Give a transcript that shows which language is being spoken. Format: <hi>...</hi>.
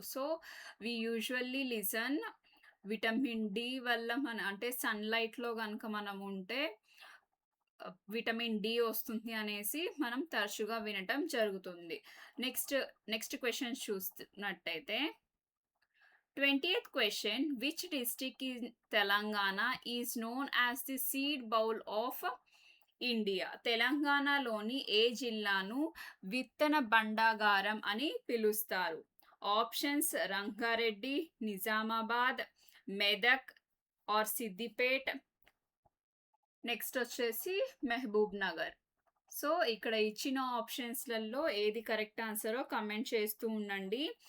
<en>so we usually listen</en> <te>vitamin D వల్ల మన అంటే సన్లైట్లో కనుక మనం ఉంటే విటమిన్ డి వస్తుంది అనేసి మనం తరచుగా వినటం జరుగుతుంది. నెక్స్ట్ క్వెషన్ చూస్తున్నట్టయితే 20th question.</te> <en>Which district in Telangana is known as the seed bowl of India?</en> <te>తెలంగాణలోని ఏ జిల్లాను విత్తన భండాగారం అని పిలుస్తారు?</te> <en>Options Rangareddy, Nizamabad, Medak or Siddipet.</en> <te>Next వచ్చేసి మహబూబ్ నగర్. సో ఇక్కడ ఇచ్చిన ఆప్షన్స్లలో ఏది కరెక్ట్ ఆన్సరో కమెంట్ చేస్తూ ఉండండి.</te>